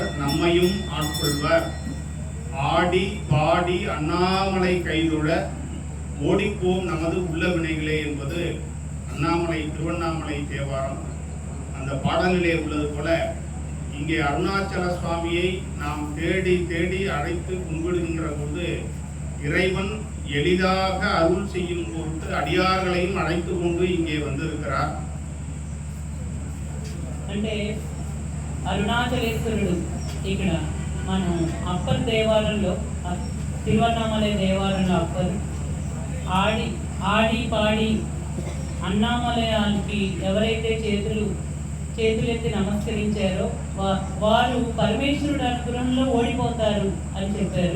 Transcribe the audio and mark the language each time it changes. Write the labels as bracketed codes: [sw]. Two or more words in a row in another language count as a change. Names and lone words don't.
[ta] நம்மையும் ஆட்கொள்வர், ஆடி பாடி அண்ணாமலை கைதொழ ஓடிப்போம் நமது உள்ள வினைகளே என்பது அண்ணாமலை திருவண்ணாமலை தேவாரம் அந்த பாடலிலே உள்ளது போல இங்கே அருணாச்சல சுவாமியை நாம் தேடி தேடி அழைத்து கும்பிடுகின்ற போது இறைவன் எளிதாக அருள் செய்யும் பொருட்டு அடியார்களையும் அழைத்து கொண்டு இங்கே வந்திருக்கிறார். [te] అంటే అరుణాచలేశ్వరుడు ఇక్కడ మనం అప్పర్ దేవాలయంలో తిరువన్నామలై దేవాలయంలో అప్పర్ ఆడి పాడి అన్నామలయానికి ఎవరైతే చేతులెత్తి నమస్కరించారో వారు పరమేశ్వరుడు అనుగ్రహంలో ఓడిపోతారు అని చెప్పారు.